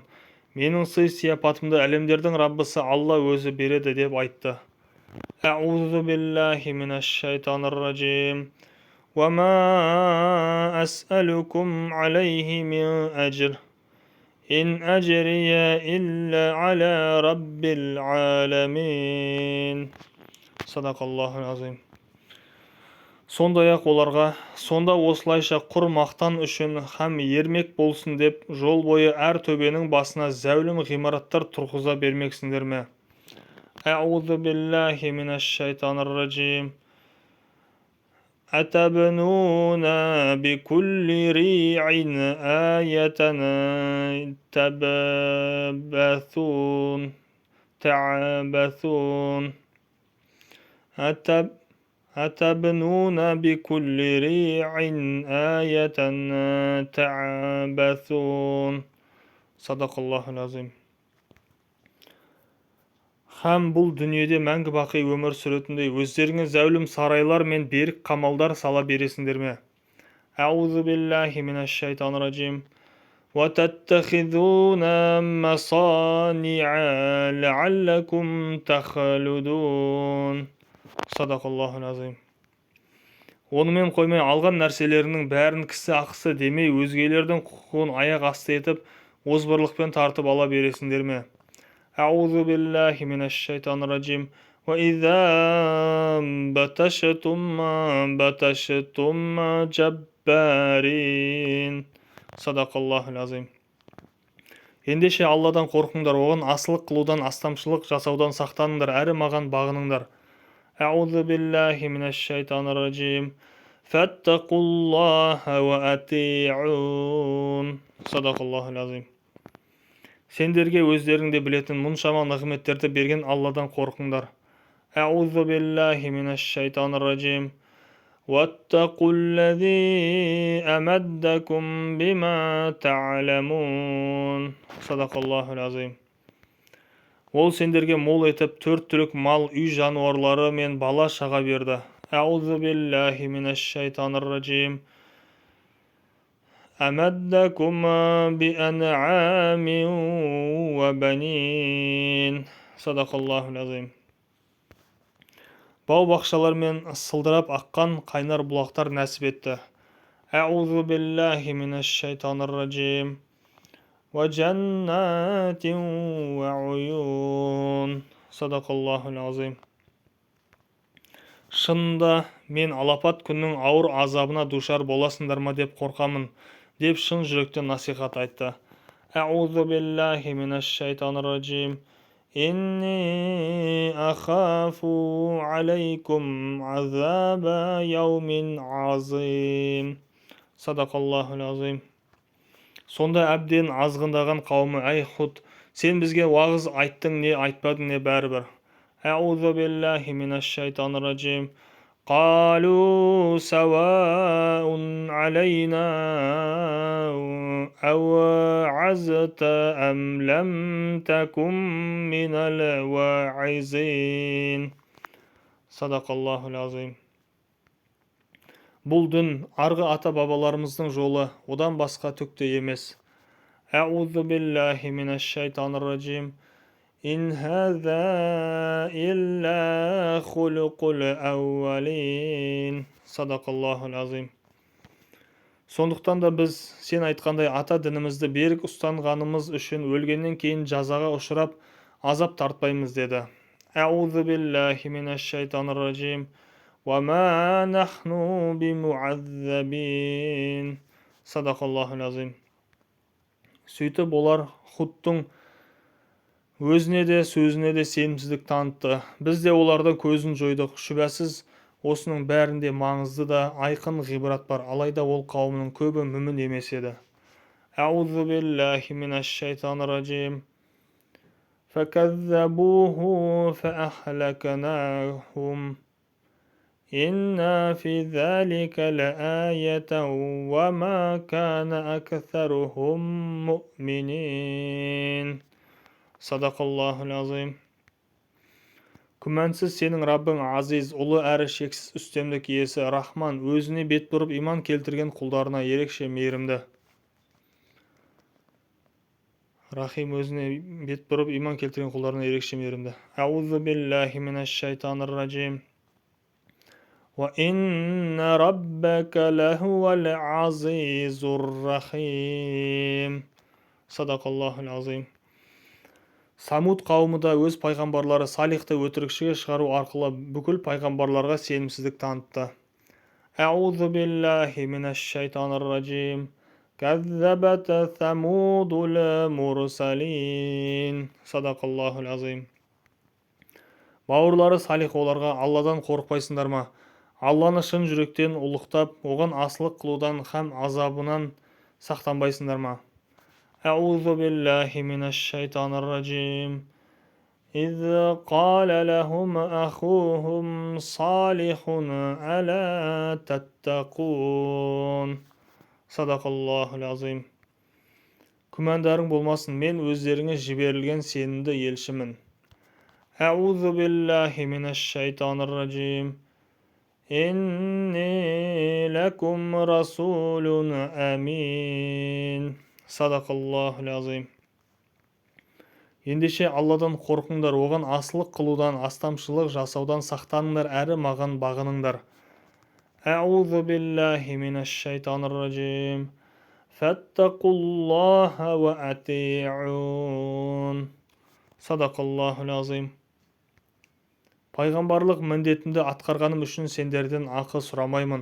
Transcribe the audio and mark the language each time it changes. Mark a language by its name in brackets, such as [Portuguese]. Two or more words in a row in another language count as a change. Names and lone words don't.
[Kazakh] Менің сый-сияпатымды әлемдердің Раббысы Алла өзі береді деп айтты. [Arabic] أعوذ بالله من الشيطان الرجيم. وما أسألكم عليه من أجر. إن أجري إلا على رب العالمين. صدق الله العظيم. [Kazakh] Сондай-ақ оларға: сонда осылайша құр мақтан үшін һәм ермек болсын деп жол бойы әр төбенің басына зәулім ғимараттар тұрғыза бермексіңдер ме? [Arabic] أعوذ بالله من الشيطان الرجيم. أتبنون بكل ريع آية تعبثون. أتبنون بكل ريع آية تعبثون صدق الله العظيم. [Kazakh] Һәм бұл дүниеде мәңгі бақи өмір сүретіндей өздеріңе зәулім сарайлар мен берік қамалдар сала бересіңдер ме? [Arabic] أعوذ بالله من الشيطان الرجيم. وتتخذون مصانع لعلكم تخلدون. صدق الله العظيم. [Kazakh] Онымен қоймай алған нәрселерінің бәрін кісі ақысы демей өзгелердің құқығын аяқ асты етіп озбырлықпен тартып ала бересіңдер ме? [Arabic] أعوذ بالله من الشيطان الرجيم. وإذا بطشتم جبارين. صدق الله العظيم. [Kazakh] Ендеше Алладан қорқыңдар, оған асылық қылудан, астамшылық жасаудан сақтаныңдар, әрі маған бағыныңдар. [Arabic] أعوذ بالله من الشيطان الرجيم. فاتقوا الله وأطيعون. صدق الله العظيم. [Kazakh] Сендерге өздеріңде білетін мұншама нығметтерді берген Алладан қорқыңдар. [Arabic] أعوذ بالله من الشيطان الرجيم. واتقوا الذي أمدكم بما تعلمون. صدق الله العظيم. [Kazakh] Ол сендерге мол етіп 4 түлік мал, үй жануарлары мен бала шаға берді. [Arabic] أعوذ بالله من الشيطان الرجيم. أمدكم بأنعام وبنين. صدق الله العظيم. [Kazakh] Бау-бақшалар мен сылдырап аққан қайнар бұлақтар нәсіп етті. [Arabic] أعوذ بالله من الشيطان الرجيم. وجنات وعيون. صدق الله العظيم. [Kazakh] Шынында мен алапат күннің ауыр азабына душар боласыңдар ма деп қорқамын, деп шын жүректен насихат айтты. [Arabic] أعوذ بالله من الشيطان الرجيم. إني أخاف عليكم عذاب يوم عظيم. صدق الله العظيم. [Kazakh] Сонда әбден азғындаған қауымы: әй Худ, сен бізге уағыз айттың не айтпадың не бәрібір. [Arabic] أعوذ بالله من الشيطان الرجيم. قالوا سواء علينا أوعظت أم لم تكن من الواعظين. صدق الله العظيم. [Kazakh] Бұл дін арғы ата-бабаларымыздың жолы, одан басқа түкте емес. [Arabic] أعوذ بالله من الشيطان الرجيم. إن هذا إلا خلق الأولين. صدق الله العظيم. [Kazakh] Сондықтан да біз сен айтқандай ата дінімізді берік ұстанғанымыз үшін өлгеннен кейін жазаға ұшырап азап тартпаймыз деді. [Arabic] أعوذ بالله من الشيطان الرجيم. وما نحن بمعذبين. صدق الله العظيم. [Kazakh] Сөйтіп олар Худтың өзіне де сөзіне де сенімсіздік танытты. Біз де олардың көзін жойдық. Шүбәсіз осының бәрінде маңызды да айқын ғибрат бар. Алайда ол қауымның көбі мүмін емес еді. [Arabic] أعوذ بالله من الشيطان الرجيم. فكذبوه فأهلكناهم. إن في ذلك لآية وما كان أكثرهم مؤمنين. صدق الله العظيم. [Kazakh] Күмәнсіз сенің Раббың азиз, ұлы әрі шексіз үстемдік иесі, Рахман, өзіне бет бұрып иман келтірген құлдарына ерекше мейірімді. Рахим, өзіне бет бұрып иман келтірген құлдарына ерекше мейірімді. [Arabic] أعوذ بالله من الشيطان الرجيم. وإن ربك لهو العزيز الرحيم. صدق الله العظيم. [Kazakh] Самуд қауымы да өз пайғамбарлары Салихты өтірікшіге шығару арқылы бүкіл пайғамбарларға сенімсіздік танытты. [Arabic] أعوذ بالله من الشيطان الرجيم. كذبت ثمود المرسلين. صدق الله العظيم. [Kazakh] Бауырлары Салих оларға: Алладан қорықпайсыңдар ма? Алланы шын жүректен ұлықтап, оған асылық қылудан һәм азабынан сақтанбайсыңдар ма? [Arabic] أعوذ بالله من الشيطان الرجيم. إذ قال لهم أخوهم صالح ألا تتقون. صدق الله العظيم. [Kazakh] Күмәндарың болмасын, мен өздеріңе жіберілген сенімді елшімін. [Arabic] أعوذ بالله من الشيطان الرجيم. إني لكم رسول أمين. صدق الله العظيم. [Kazakh] Ендеше Алладан қорқыңдар, оған асылық қылудан, астамшылық жасаудан сақтаныңдар, әрі маған бағыныңдар. [Arabic] أعوذ بالله من الشيطان الرجيم. فاتقوا الله وأطيعون. صدق الله العظيم. [Kazakh] Пайғамбарлық міндетімді атқарғаным үшін сендерден ақы сұрамаймын.